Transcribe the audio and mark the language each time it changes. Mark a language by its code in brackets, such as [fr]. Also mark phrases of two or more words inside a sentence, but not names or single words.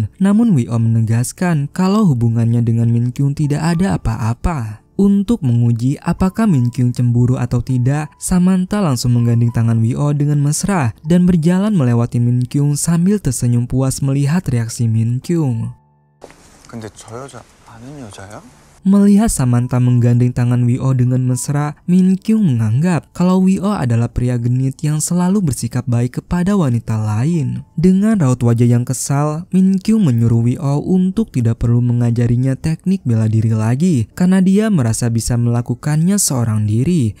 [id] Namun Woo menegaskan kalau hubungannya dengan Min Kyung tidak ada apa-apa. Untuk menguji apakah Min Kyung cemburu atau tidak, Samantha langsung menggandeng tangan Woo dengan mesra dan berjalan melewati Min Kyung sambil tersenyum puas melihat reaksi Min Kyung. [ko] 근데 저 여자 아는 여자야? [id] Melihat Samantha menggandeng tangan Woo dengan mesra, Min Kyung menganggap kalau Woo adalah pria genit yang selalu bersikap baik kepada wanita lain. Dengan raut wajah yang kesal, Min Kyung menyuruh Woo untuk tidak perlu mengajarinya teknik bela diri lagi karena dia merasa bisa melakukannya seorang diri.